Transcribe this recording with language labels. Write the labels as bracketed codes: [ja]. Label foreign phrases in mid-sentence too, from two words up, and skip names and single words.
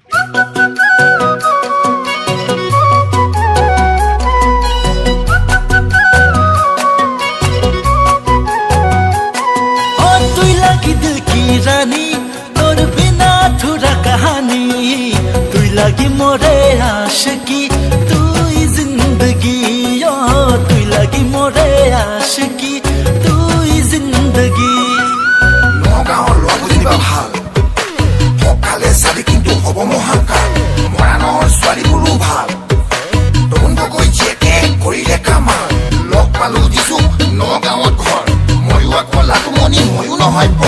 [hi] रानी तोर बिना अधूरा कहानी तू लगी मोरे आशिकी तू ही जिंदगी ओ तू लगी मोरे आशिकी तू ही जिंदगी [as] নগাঁৱৰ লগজনীবা ভাল সকালে চালি কিন্তু হ'ব মহাকাল মৰাণৰ ছোৱালীবোৰো ভাল তৰুণকৈ জীয়েকে কৰিলে কামাল লগ পালো দিছো নগাঁৱত ঘৰ ময়ো আকলা মনি ময়ো নহয় পৰ